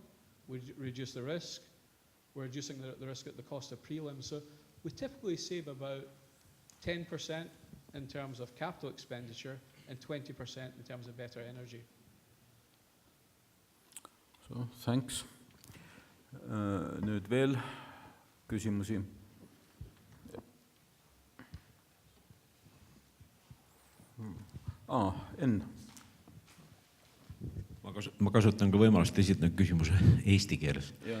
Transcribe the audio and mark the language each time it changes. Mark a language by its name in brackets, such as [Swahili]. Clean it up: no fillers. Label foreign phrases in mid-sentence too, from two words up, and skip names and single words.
[English] We reduce the risk. We're reducing the risk at the cost of prelims. So we typically save about 10% in terms of capital expenditure and 20% in terms of better energy. So, thanks. [Estonian] Nüüd veel küsimusi. Enn. Ma kasutan ka võimalust esitada küsimuse eesti keeles.